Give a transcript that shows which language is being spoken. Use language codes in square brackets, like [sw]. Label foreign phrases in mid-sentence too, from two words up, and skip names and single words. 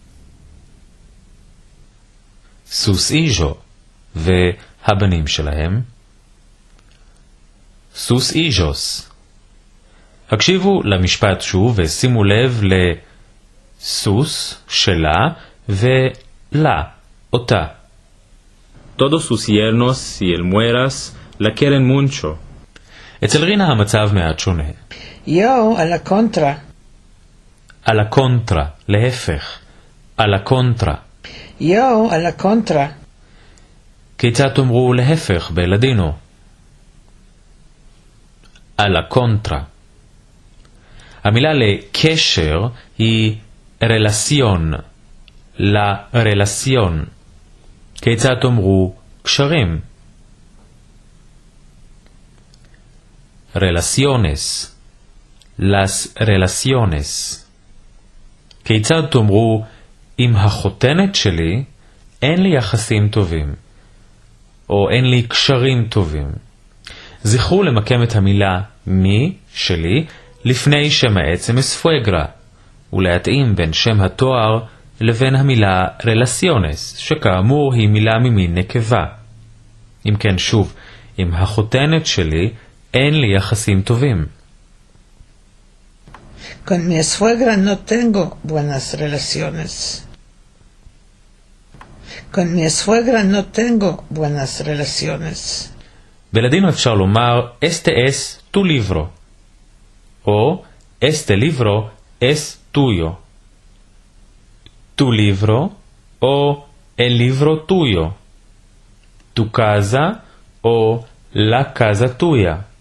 [lad] סוס איז'ו. [he] והבנים שלהם, [lad] סוס איז'וס. [he] הקשיבו למשפט שוב ושימו לב לסוס שלה ולה, אותה. [lad] Todos sus yernos y el mueras la quieren mucho. [he] אצל רינה המצב מעט שונה. [lad] Yo, a la contra. [he] על הקונטרה, להפך. על הקונטרה. [lad] Yo, a la contra. [he] כיצד תאמרו להפך בלדינו? על הקונטרה. המילה לקשר היא רלסיון. לרלסיון. כיצד תאמרו קשרים? רלסיונס. [lad] las relaciones. [he] כיצד תאמרו עם החותנת שלי אין לי יחסים טובים, או אין לי קשרים טובים. זכרו למקם את המילה מי שלי לפני שם העצם אספואגרה, ולהתאים בין שם התואר לבין המילה רלסיונס, שכאמור היא מילה ממין נקבה. אם כן שוב, עם החותנת שלי אין לי יחסים טובים. [lad] Con mi suegra no tengo buenas relaciones. Con mi suegra no tengo buenas relaciones. [he] בלדינו אפשר לומר [lad] este es tu libro, [he] או [lad] este libro es tuyo. Tu libro o el libro tuyo. Tu casa o la casa tuya.